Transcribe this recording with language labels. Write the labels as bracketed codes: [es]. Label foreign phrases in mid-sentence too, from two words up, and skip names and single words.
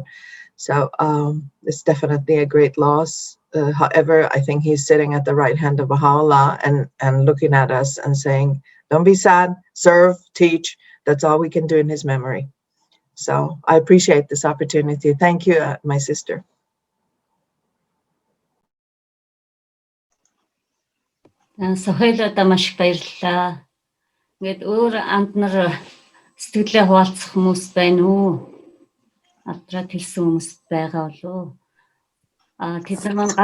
[en] So it's definitely a great loss. However, I think he's sitting at the right hand of Baha'u'llah and looking at us and saying, don't be sad, serve, teach. That's all we can do in his memory. So I appreciate this opportunity. Thank you, my sister. [mn] Соёлоо маш их баярлалаа. Ингээд өөр амт нар сэтгэлээ хуваалцах хүмүүс байна уу? Алдраад хэлсэн хүмүүс байгаа болов уу? Тэд нар маань